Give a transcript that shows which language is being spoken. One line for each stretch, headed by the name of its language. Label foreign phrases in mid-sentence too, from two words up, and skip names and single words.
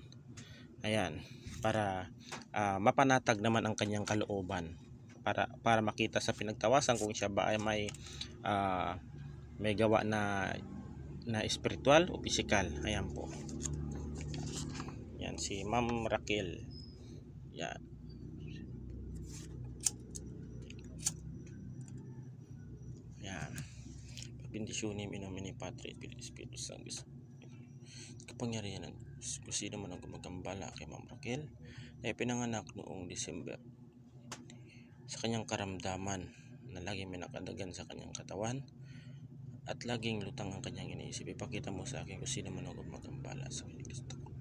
Filipino: Ayan, para mapanatag naman ang kanyang kalooban, para makita sa pinagtawasan kung siya ba ay may gawa na spiritual o physical. Ayan po. Yan si Ma'am Raquel. Yan. Yan.
Latin: Bendisyonin in nomine Patri et Filii et Spiritus Sanctus.
Filipino: Kapangyarihan ng Diyos, kung sino man ang gumagambala kay Ma'am Raquel na pinanganak noong December, sa kanyang karamdaman na laging may nakadagan sa kanyang katawan at laging lutang ang kanyang iniisip, ipakita mo sa akin kung sino man ang gumagambala sa kanyang Kristo.